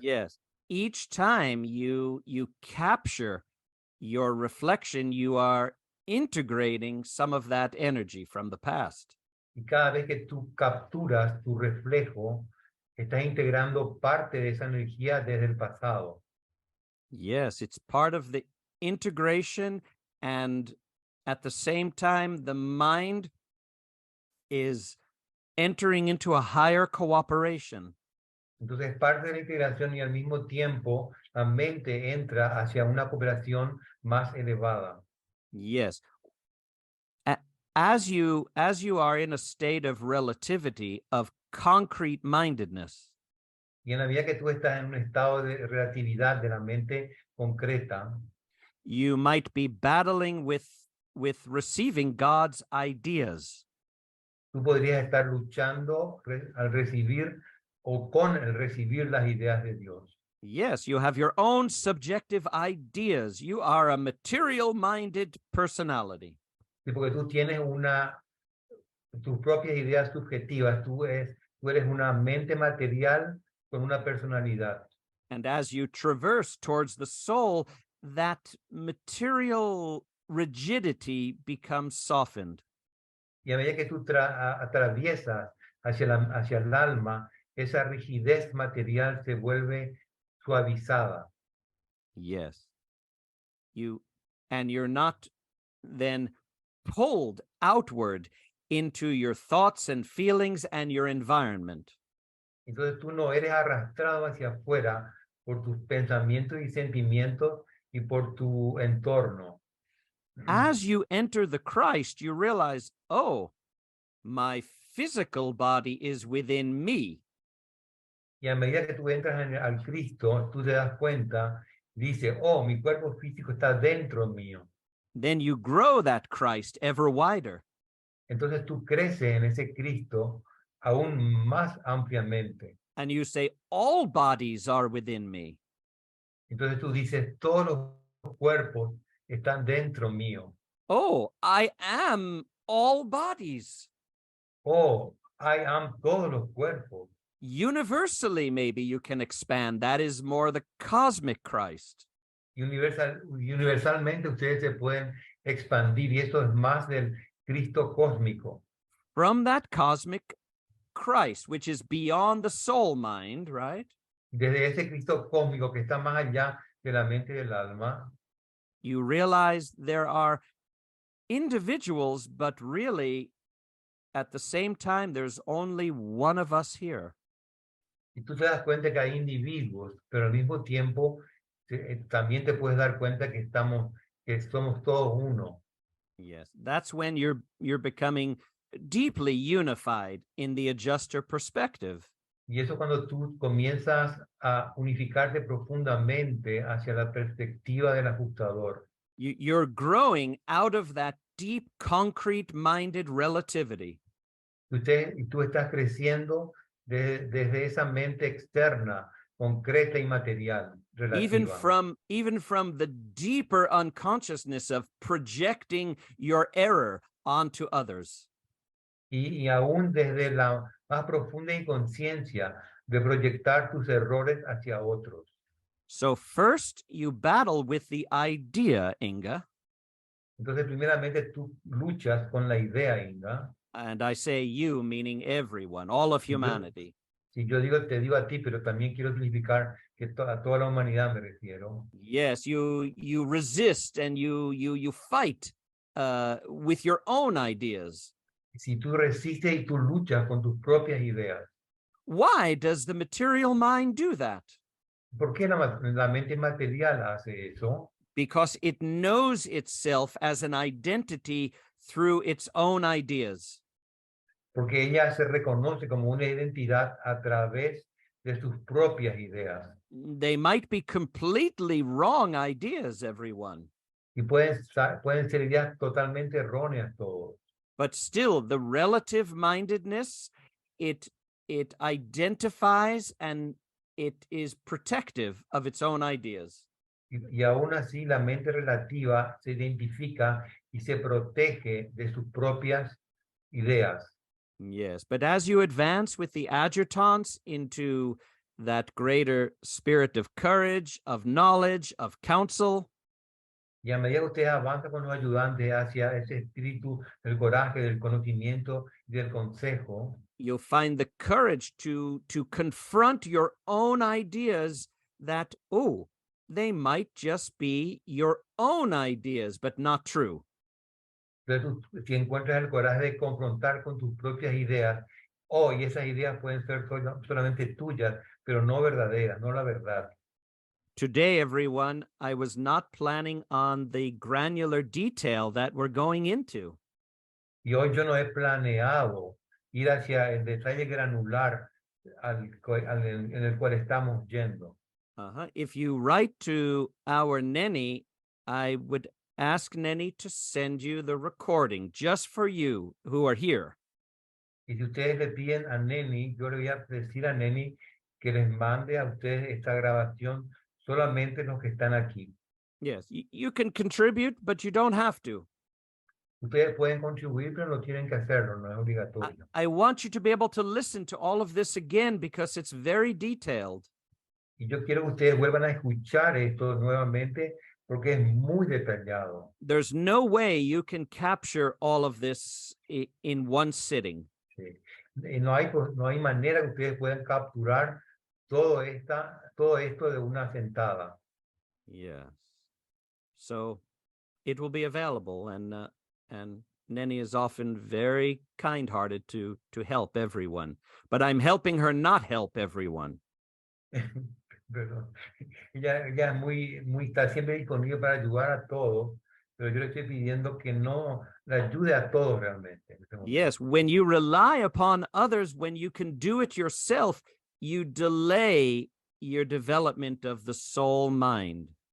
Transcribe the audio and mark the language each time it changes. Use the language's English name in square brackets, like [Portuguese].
[English] Yes. Each time you capture your reflection, you are integrating some of that energy from the past. [Spanish] Y cada vez que tú capturas tu reflejo, estás integrando parte de esa energía desde el pasado. [English] Yes, it's part of the integration, and at the same time, the mind is entering into a higher cooperation. [Spanish] Entonces, parte de la integración y al mismo tiempo la mente entra hacia una cooperación más elevada. [English] Yes. As you are in a state of relativity, of concrete mindedness, [Spanish] Y en la medida que tú estás en un estado de relatividad de la mente concreta, [English] you might be battling with receiving God's ideas. [Spanish] tú podrías estar luchando al recibir o con el recibir las ideas de Dios. [English] Yes, you have your own subjective ideas. You are a material-minded personality. [Spanish] Sí, porque tú tienes tus propias ideas subjetivas, tú eres una mente material con una personalidad. [English] And as you traverse towards the soul, that material rigidity becomes softened. [Spanish] Y a medida que tú atraviesas hacia el alma, esa rigidez material se vuelve suavizada. [English] Yes. And you're not then pulled outward into your thoughts and feelings and your environment. [Spanish] Entonces tú no eres arrastrado hacia afuera por tus pensamientos y sentimientos y por tu entorno. [English] As you enter the Christ, you realize, oh, my physical body is within me. [Spanish] Y a medida que tú entras al Cristo, tú te das cuenta, dice, oh, mi cuerpo físico está dentro mío. [English] Then you grow that Christ ever wider. [Spanish] Entonces tú creces en ese Cristo aún más ampliamente. [English] And you say, all bodies are within me. [Spanish] Entonces tú dices, todos los cuerpos están dentro mío. [English] Oh, I am all bodies. Oh, I am [Spanish] todos los cuerpos. [English] Universally, maybe you can expand. That is more the cosmic Christ. [Spanish] Universalmente ustedes se pueden expandir y esto es más del Cristo cósmico. [English] From that cosmic Christ, which is beyond the soul mind, right? [Spanish] Desde ese Cristo cósmico que está más allá de la mente y del alma, [English] you realize there are individuals, but really, at the same time, there's only one of us here. [Spanish] y tú te das cuenta que hay individuos, pero al mismo tiempo también te puedes dar cuenta que somos todos uno. [English] Yes, that's when you're becoming deeply unified in the adjuster perspective. [Spanish] Y eso cuando tú comienzas a unificarte profundamente hacia la perspectiva del ajustador. [English] You're growing out of that deep, concrete-minded relativity. [Spanish] Y tú estás creciendo desde esa mente externa, concreta y material, relativa. [English] Even from the deeper unconsciousness of projecting your error onto others. [Spanish] Y aún desde la más profunda y conciencia de proyectar tus errores hacia otros. [English] So first you battle with the idea, Inga, [Spanish] Entonces, primeramente, tú luchas con la idea, Inga. [English] and I say you, meaning everyone, all of [Spanish] Y yo, [English] humanity. [Spanish] si yo digo, te digo a ti, pero también quiero significar que a toda la humanidad me refiero. [English] Yes, you resist and you fight with your own ideas. [Spanish] Si tú resistes y tú luchas con tus propias ideas, [English] Why does the material mind do that? [Spanish] ¿por qué la mente material hace eso? [English] Because it knows itself as an identity through its own ideas. [Spanish] Porque ella se reconoce como una identidad a través de sus propias ideas. [English] They might be completely wrong ideas, everyone, [Spanish] Y pueden ser ideas totalmente erróneas todos. [English] but still the relative mindedness, it identifies and it is protective of its own ideas. [Spanish] Y aún así la mente relativa se identifica y se protege de sus propias ideas. [English] Yes, but as you advance with the adjutants into that greater spirit of courage, of knowledge, of counsel, [Spanish] Y a medida que ustedes avanzan con los ayudantes hacia ese espíritu del coraje, del conocimiento y del consejo, [English] you'll find the courage to confront your own ideas that, oh, they might just be your own ideas, but not true. [Spanish] entonces si encuentras el coraje de confrontar con tus propias ideas, y esas ideas pueden ser solamente tuyas, pero no verdaderas, no la verdad. [English] Today, everyone, I was not planning on the granular detail that we're going into. [Spanish] Y hoy yo no he planeado ir hacia el detalle granular en el cual estamos yendo. [English] If you write to our Nenny, I would ask Nenny to send you the recording just for you who are here. [Spanish] Y si ustedes le piden a Neni, yo le voy a decir a Neni que les mande a ustedes esta grabación solamente los que están aquí. [English] Yes, you can contribute, but you don't have to. [Spanish] Ustedes pueden contribuir, pero no tienen que hacerlo, no es obligatorio. [English] I want you to be able to listen to all of this again because it's very detailed. [Spanish] Y yo quiero que ustedes vuelvan a escuchar esto nuevamente porque es muy detallado. [English] There's no way you can capture all of this in one sitting. [Spanish] Sí. Y no hay manera que ustedes puedan capturar todo esto de una sentada. [English] Yes. So it will be available, and Nenny is often very kind-hearted to help everyone. But I'm helping her not help everyone. [Spanish] Perdón. Ella está siempre disponible para ayudar a todos, pero yo le estoy pidiendo que no la ayude a todos realmente. [English] Yes, when you rely upon others, when you can do it yourself, you delay your development of the soul mind.